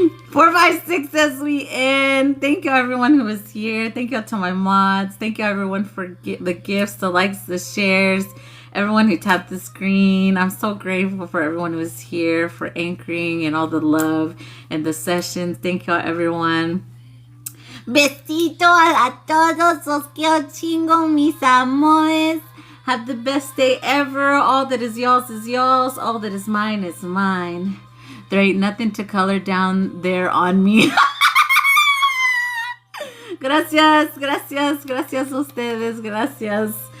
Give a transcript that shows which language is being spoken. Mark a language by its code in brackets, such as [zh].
[en] 456 as we end. Thank you everyone who was here. Thank you to my mods. Thank you everyone for the gifts, the likes, the shares, everyone who tapped the screen. I'm so grateful for everyone who was here, for anchoring and all the love and the sessions. Thank you all, everyone. [es] Besito a todos, los quiero chingo, mis amores. [en] Have the best day ever. All that is yours. All that is mine. There ain't nothing to color down there on me. [es] Gracias ustedes, gracias.